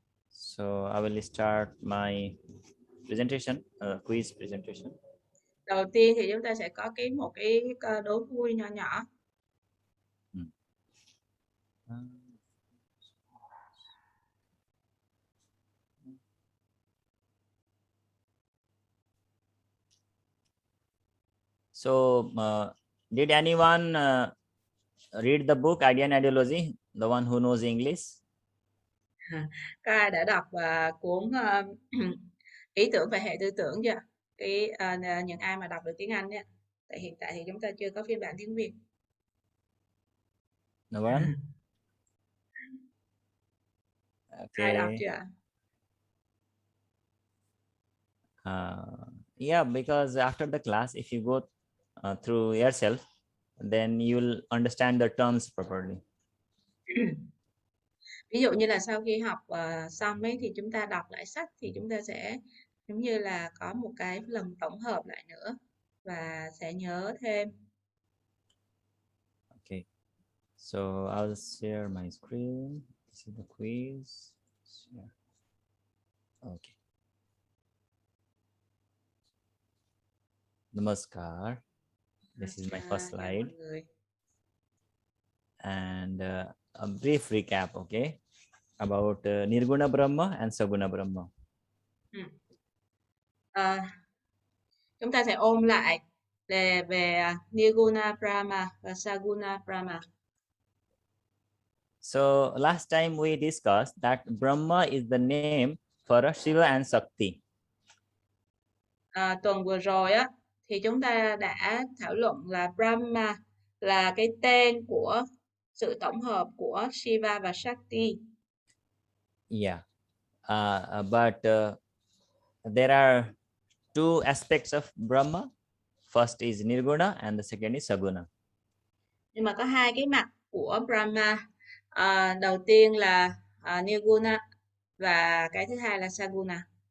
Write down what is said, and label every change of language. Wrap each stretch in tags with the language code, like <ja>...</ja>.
<en>So I will start my presentation, quiz presentation.</en> <vi>Đầu tiên thì chúng ta sẽ có một cái đố vui nhỏ nhỏ.</vi> <en>So did anyone read the book Idea and Ideology? The one who knows English?</en> <vi>Các ai đã đọc cuốn ý tưởng và hệ tư tưởng chưa? Những ai mà đọc được tiếng Anh nhé. Tại hiện tại thì chúng ta chưa có phiên bản tiếng Việt.</vi> <en>No one?</en> <vi>Ai đọc</vi> <en>Okay.</en> <vi>chưa?</vi> <en>Yeah, because after the class, if you go through yourself, then you'll understand the terms properly.</en> <vi>Ví dụ như là sau khi học xong ấy thì chúng ta đọc lại sách thì chúng ta sẽ giống như là có một cái lần tổng hợp lại nữa và sẽ nhớ thêm.</vi> <en>Okay. So I'll share my screen. This is the quiz. Share. Okay. Namaskar. This is my first</en> <vi>Chào</vi> <en>slide.</en> <vi>mọi người.</vi> <en>And a brief recap, okay, about Nirguna Brahma and Saguna Brahma.</en> <vi>Chúng ta sẽ ôn lại về Nirguna Brahma và Saguna Brahma.</vi> <en>So last time we discussed that Brahma is the name for Shiva and Shakti.</en> <vi>Tuần vừa rồi á thì chúng ta đã thảo luận là Brahma là cái tên của sự tổng hợp của Shiva và Shakti.</vi> <en>Yeah, but there are two aspects of Brahma. First is Nirguna and the second is Saguna.</en> <vi>Nhưng mà có hai cái mặt của Brahma. Đầu tiên là Nirguna và cái thứ hai là Saguna.</vi>